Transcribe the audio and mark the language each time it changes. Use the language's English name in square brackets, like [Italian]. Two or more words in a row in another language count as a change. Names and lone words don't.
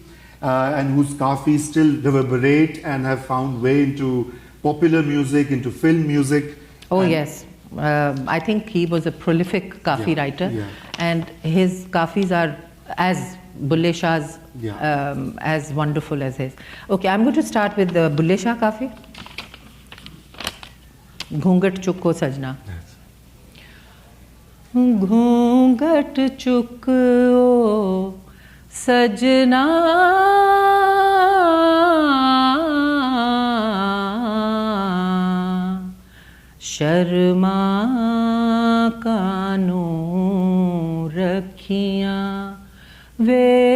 [English] And whose kafis still reverberate and have found way into popular music, into film music. Oh and yes, I think he was a prolific kafi writer, and his kafis are as Bulle Shah's, as wonderful as his. Okay, I'm going to start with the Bulle Shah kafi. [Punjabi] ਘੁੰਗਟ ਚੁੱਕੋ ਸਜਣਾ. ਘੁੰਗਟ ਚੁੱਕੋ सजना ਸ਼ਰਮਾਂ ਕਾਹਨੂੰ ਰੱਖੀਆਂ ਵੇ